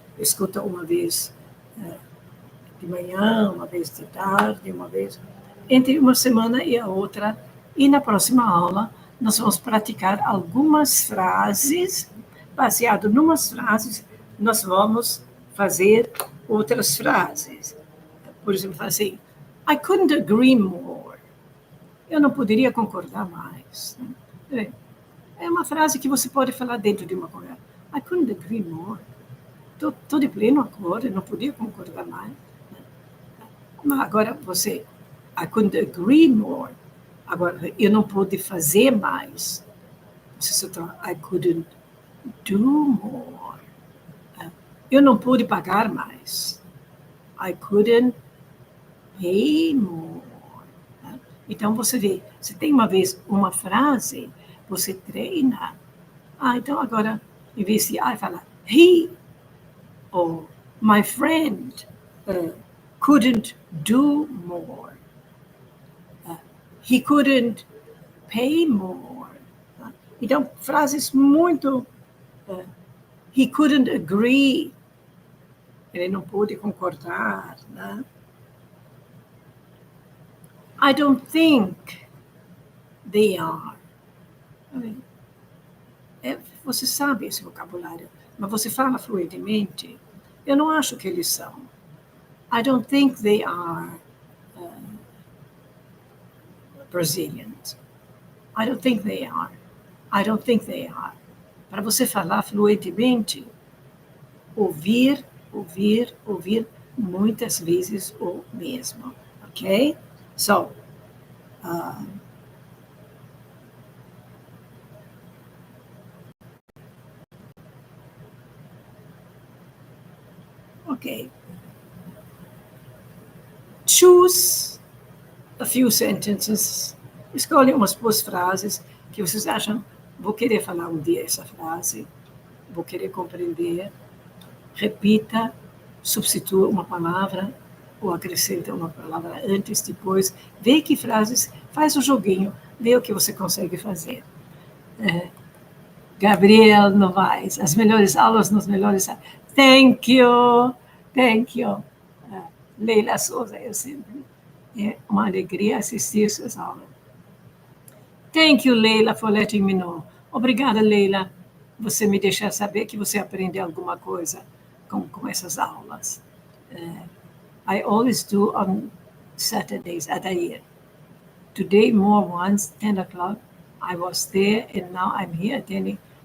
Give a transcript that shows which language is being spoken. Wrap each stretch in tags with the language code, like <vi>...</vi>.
<pt>Escuta uma vez de manhã, uma vez de tarde, uma vez entre uma semana e a outra. E na próxima aula nós vamos praticar algumas frases, baseado em umas frases nós vamos fazer outras frases. Por exemplo, assim,</pt> <en>I couldn't agree more.</en> <pt>Eu não poderia concordar mais. É uma frase que você pode falar dentro de uma conversa.</pt> <en>I couldn't agree more.</en> <pt>Estou de pleno acordo, eu não podia concordar mais. Mas agora você,</pt> <en>I couldn't agree more.</en> <pt>Agora, eu não pude fazer mais. Você só fala,</pt> <en>I couldn't do more.</en> <pt>Eu não pude pagar mais.</pt> <en>I couldn't pay more.</en> <pt>Então, você vê, você tem uma vez uma frase, você treina. Então agora, em vez de</pt> <en>I</en> <pt>falar,</pt> <en>he or my friend couldn't do more. He couldn't pay more.</en> <pt>Então, frases muito...</pt> <en>he couldn't agree.</en> <pt>Ele não pôde concordar. Né?</pt> <en>I don't think they are.</en> <pt>Você sabe esse vocabulário, mas você fala fluentemente. Eu não acho que eles são.</pt> <en>I don't think they are Brazilians. I don't think they are. I don't think they are.</en> <pt>Para você falar fluentemente, ouvir, ouvir, ouvir muitas vezes o mesmo.</pt> <en>Ok? So, ok. Choose a few sentences.</en> <pt>Escolhe umas boas frases que vocês acham, vou querer falar um dia essa frase, vou querer compreender. Repita, substitua uma palavra ou acrescenta uma palavra antes, depois. Vê que frases, faz o joguinho, vê o que você consegue fazer. Gabriel Novaes, as melhores aulas nos melhores...</pt> <en>Thank you, thank you.</en> <pt>Leila Souza, eu sempre... É uma alegria assistir suas aulas.</pt> <en>Thank you, Leila, for letting me know.</en> <pt>Obrigada, Leila, você me deixar saber que você aprendeu alguma coisa com essas aulas.</pt> <en>I always do on Saturdays at a year. Today, more once, 10 o'clock, I was there, and now I'm here attending.</en>